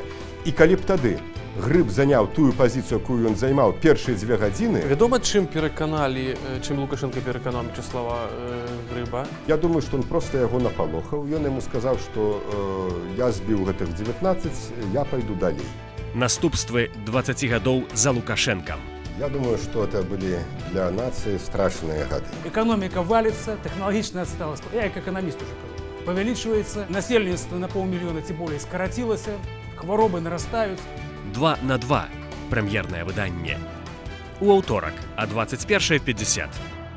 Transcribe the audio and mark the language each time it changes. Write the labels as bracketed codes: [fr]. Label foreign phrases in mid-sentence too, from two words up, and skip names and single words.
[be] І калі б тады Грыб заняў тую пазіцыю, якую ён займаў першыя 2 гадзіны. Вядома, чым Лукашенко пераканаў Мячеслава Грыба? Я думаю, што ён проста яго напалохаў. Ён яму сказаў, што я збіў гэтых 19, я пайду далей. Наступствы 20 гадоў за Лукашенком. [ru] Я думаю, что это были для нации страшные гады. Экономика валится, технологичная отсталость. Я как экономист уже говорю. Повеличивается, населенство на 500 000, тем более скоротилось, хворобы нарастают. [be] 2 на 2. Прэм'ернае выданне. У аўторак о 21:50.